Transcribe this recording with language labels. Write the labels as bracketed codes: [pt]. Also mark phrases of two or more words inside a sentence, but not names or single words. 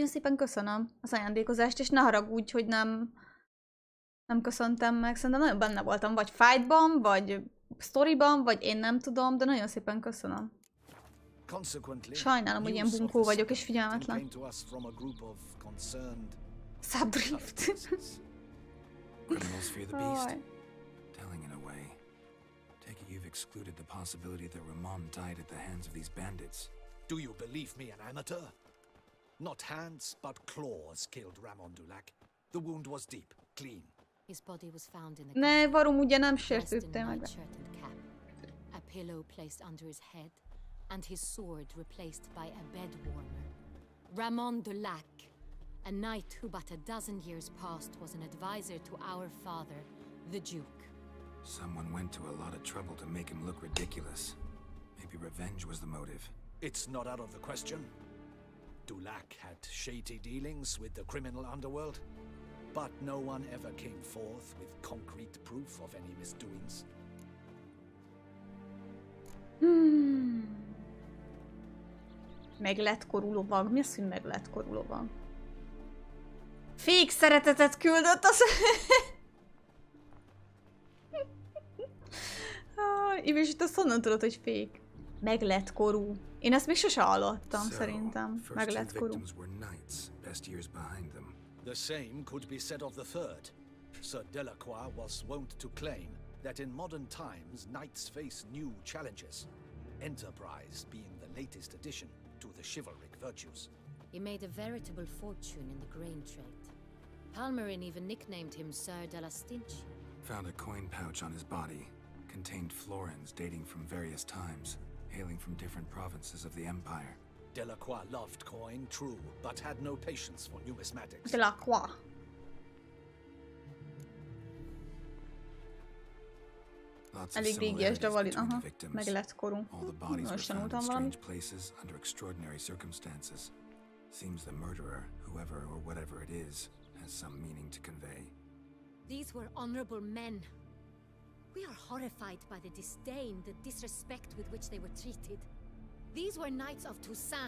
[hu] Nagyon szépen köszönöm az ajándékozást, és ne haragudj, hogy nem Nem köszöntem meg, szerintem nagyon benne voltam, vagy fightban, vagy storyban, vagy én nem tudom, de nagyon szépen köszönöm. Sajnálom, hogy ilyen bunkó vagyok és figyelmetlen. [en] Subdrift. Criminals fear the beast. Telling in a way. Take it you've excluded the possibility that Ramon died at the hands of these bandits. Do you believe me an amateur? Not hands, but claws killed Ramon Dulac. The wound was deep, clean. His body was found in the [hu] Ne, Varum ugye nem sértődte meg. [en] A pillow placed under his head, and his sword replaced by a bed warmer. Ramon Dulac, a knight who but a dozen years past was an advisor to our father, the Duke. Someone went to a lot of trouble to make him look ridiculous. Maybe revenge was the motive. It's not out of the question. Dulac had shady dealings with the criminal underworld, but no one ever came forth with concrete proof of any misdoings. [hu] Meglett korú lovag? Mi az, hogy meglett korú lovag? Fék szeretetet küldött az... És itt azt honnan tudod, hogy fék? Meglett korú. Én ezt még sose hallottam, szerintem. Meglett korú. [en] The same could be said of the third. Sir Delacroix was wont to claim that in modern times knights face new challenges, enterprise being the latest addition to the chivalric virtues. He made a veritable fortune in the grain trade. Palmerin even nicknamed him Sir de la Stinch. Found a coin pouch on his body. Contained florins dating from various times, hailing from different provinces of the Empire. Delacroix loved coin, true, but had no patience for numismatics. [hu] Delacroix. Elég régies, de valid. Aha, meg lett korú. Most tanultam valamit. [en] Places under extraordinary circumstances. Seems the murderer, whoever or whatever it is, has some meaning to convey. These were honorable men. We are horrified by the disdain, the disrespect with which they were treated. These were knights of Toussaint.